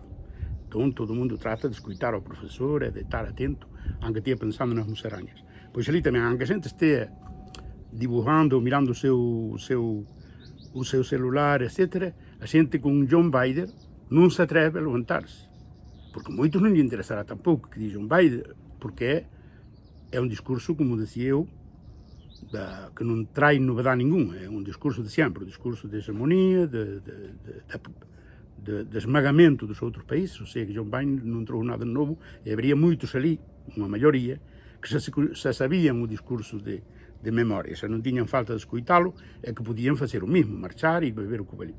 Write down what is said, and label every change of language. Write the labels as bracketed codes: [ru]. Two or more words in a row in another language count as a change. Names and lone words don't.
[gl] Entón, todo o mundo trata de escoitar ao profesor e de estar atento, aunque estea pensando nas musarañas. Pois ali tamén, aunque a xente estea dibujando, mirando o seu celular, etc., a xente con John Biden non se atreve a levantarse, [pt] porque muitos não lhe interessará tampouco que John Biden, porque é um discurso, como dizia eu, que não traz novidade nenhuma, é um discurso de sempre, um discurso de hegemonia, de esmagamento dos outros países, ou seja, que John Biden não trouxe nada de novo, e haveria muitos ali, uma maioria, que já sabiam o discurso de memória, se não tinham falta de escutá-lo, é que podiam fazer o mesmo, marchar e beber o que vale.